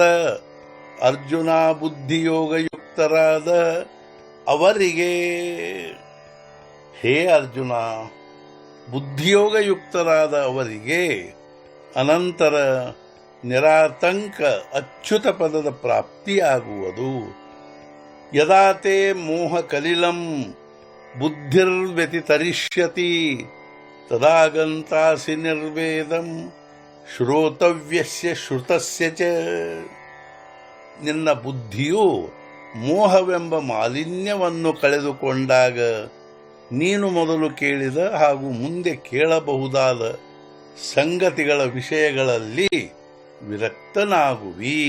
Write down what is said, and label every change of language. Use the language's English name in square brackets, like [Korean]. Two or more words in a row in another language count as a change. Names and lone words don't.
[Kannada] ಅರ್ಜುನ ಬುದ್ಧಿಯೋಗಯುಕ್ತರಾದ ಅವರಿಗೆ. ಹೇ ಅರ್ಜುನ, ಬುದ್ಧಿಯೋಗಯುಕ್ತರಾದ ಅವರಿಗೆ ಅನಂತರ ನಿರಾತಂಕ ಅಚ್ಯುತ ಪದದ ಪ್ರಾಪ್ತಿಯಾಗುವುದು. [Sanskrit] ಯದಾ ತೇ ಮೋಹ ಕಲಿಲಂ ಬುದ್ಧಿರ್ವ್ಯತಿತರಿಷ್ಯತಿ ತದಾ ಗಂತಾಸಿ ನಿರ್ವೇದಂ ಶ್ರೋತವ್ಯಸ್ಯ ಶ್ರುತಸ್ಯ ಚ. [Kannada] ನಿನ್ನ ಬುದ್ಧಿಯು ಮೋಹವೆಂಬ ಮಾಲಿನ್ಯವನ್ನು ಕಳೆದುಕೊಂಡಾಗ ನೀನು ಮೊದಲು ಕೇಳಿದ ಹಾಗೂ ಮುಂದೆ ಕೇಳಬಹುದಾದ ಸಂಗತಿಗಳ ವಿಷಯಗಳಲ್ಲಿ ವಿರಕ್ತನಾಗುವಿ.